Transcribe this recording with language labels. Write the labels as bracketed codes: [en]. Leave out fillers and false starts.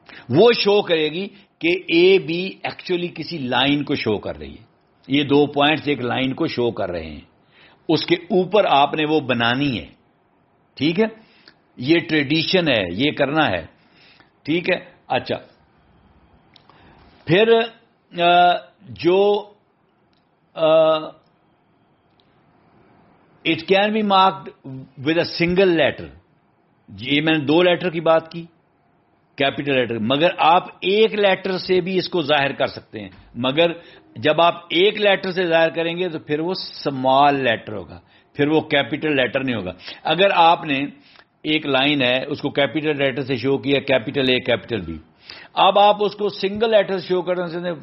[ur] وہ شو کرے گی کہ اے بی ایکچولی کسی لائن کو شو کر رہی ہے. یہ دو پوائنٹس ایک لائن کو شو کر رہے ہیں، اس کے اوپر آپ نے وہ بنانی ہے. ٹھیک ہے، یہ ٹریڈیشن ہے، یہ کرنا ہے. ٹھیک ہے. اچھا، پھر جو [en] It can be marked with a single letter. [ur] یہ میں نے دو لیٹر کی بات کی کیپیٹل لیٹر، مگر آپ ایک لیٹر سے بھی اس کو ظاہر کر سکتے ہیں، مگر جب آپ ایک لیٹر سے ظاہر کریں گے تو پھر وہ اسمال لیٹر ہوگا، پھر وہ کیپیٹل لیٹر نہیں ہوگا. اگر آپ نے ایک لائن ہے اس کو کیپیٹل لیٹر سے شو کیا، کیپیٹل اے کیپیٹل بی، اب آپ اس کو سنگل لیٹر سے شو کر سکتے ہیں.